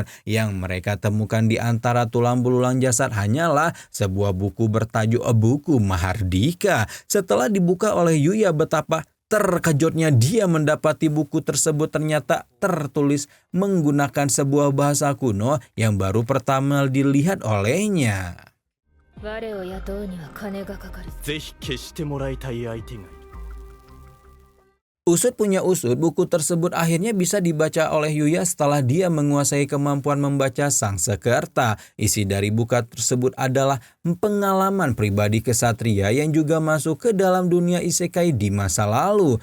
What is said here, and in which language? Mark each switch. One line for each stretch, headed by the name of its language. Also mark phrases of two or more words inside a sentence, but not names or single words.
Indonesian: Yang mereka temukan di antara tulang belulang jasad hanyalah sebuah buku bertajuk Buku Mahardika. Setelah dibuka oleh Yuya, betapa terkejutnya dia mendapati buku tersebut ternyata tertulis menggunakan sebuah bahasa kuno yang baru pertama dilihat olehnya.
Japanese: 我を雇うには金がかかる。ぜひ消してもらいたい相手がいる。
Indonesian: Usut punya usut, buku tersebut akhirnya bisa dibaca oleh Yuya setelah dia menguasai kemampuan membaca Sangsekerta. Isi dari buku tersebut adalah pengalaman pribadi kesatria yang juga masuk ke dalam dunia isekai di masa lalu.